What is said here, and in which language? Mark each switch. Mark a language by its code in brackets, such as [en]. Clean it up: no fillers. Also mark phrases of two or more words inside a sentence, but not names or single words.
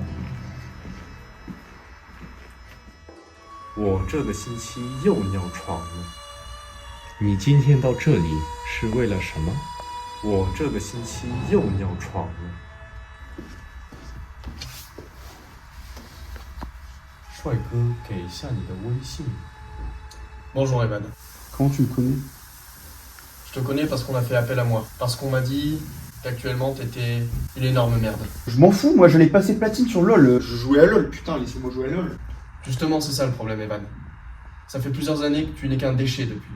[zh] 我这个星期又尿床了。你今天到这里是为了什么？我这个星期又尿床了。帅哥，给一下你的微信。 [fr] Bonjour Evan. Comment tu le connais? Je te connais parce qu'on a fait appel à moi. Parce qu'on m'a dit qu'actuellement t'étais une énorme merde. Je m'en fous, moi j'allais passer platine sur LoL. Je jouais à LoL, putain, laissez-moi jouer à LoL. Justement, c'est ça le problème, Evan. Ça fait plusieurs années que tu n'es qu'un déchet depuis.